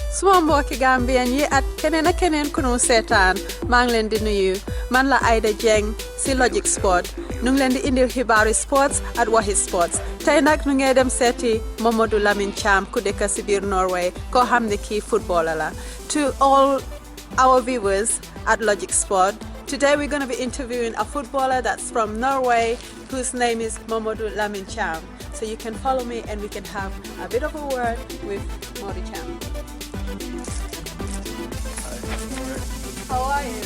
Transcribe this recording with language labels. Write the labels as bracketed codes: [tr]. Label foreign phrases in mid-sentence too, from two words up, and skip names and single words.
[wo] suma mbokki Gambian yi at keneen ku nu seetaan maa ngi leen di nuyu man la Aida Jeng si logicSport nu ngi leen di indil xibaaru sports at waxi sports tey nag nu ngee dem seeti Momodou Lamin Cham ku dëkk si biir Norway koo xam ne kii footballer la. [en] To all our viewers at logicSport, today we're going to be interviewing a footballer that's from Norway whose name is Momodu Lamin Cham. So you can follow me and we can have a bit of a word with Momodu Cham. How are you?